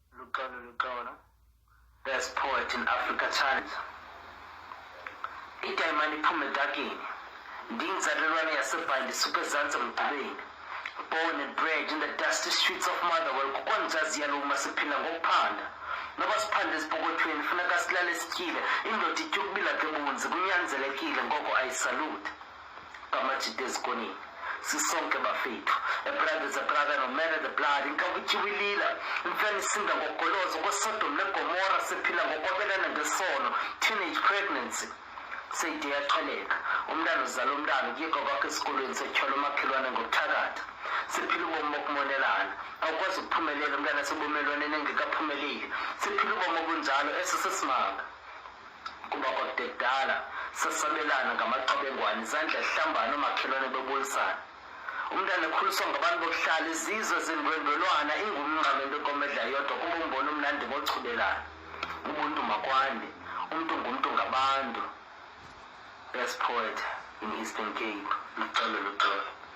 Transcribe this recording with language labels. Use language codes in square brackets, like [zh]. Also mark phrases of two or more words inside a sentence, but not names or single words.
[xh] Luxolo. Best Poet in Africa Challenge. Idayimani iphume edakeni. Ndingizalelwane yaseBhayili suke ezantsi emgqibeni. [en] Born and bred in the dusty streets of Motherwell, [xh] kukwanjazi yaluma siphila ngokuphanda. Noba siphande esipokothweni funeka silale sityile. Indoda itya ukubila kebunzi kunyanzelekile ngoko ayisalute. Kamajide ezikoneni. Sisonke bafethu. [en] Ebrothers brother no matter the blood. [xh] Inkawutyiwilila. Imfene isinda ngogolozo kweSodom neGomora siphila ngokwabelana ngesono. [en] Teenage pregnancy. [xh] Seyide yaxheleka. Umntana uzala umntana ukuyeka kwakhe esikolweni setyhola umakhelwane ngokuthakatha. Siphila ubomi bokumonelana. Awukwazi ukuphumelela umntana sebumelwaneni engekaphumeleli. Siphila ubomi obunjalo esisesimanga. Kuba kwakude kudala sasabelana ngamaqabengwane izandla ehlambana omakhelwane bebulisana. Umntana ekhuliswa ngabantu bokuhlala izizwe zindwendwelwana ingumnqam into enkomedla yodwa kuba umbona umnandi ngochubelana. Ubuntu makwande. Umntu ngumntu ngabantu. Best Poet in Eastern Cape. Luxolo.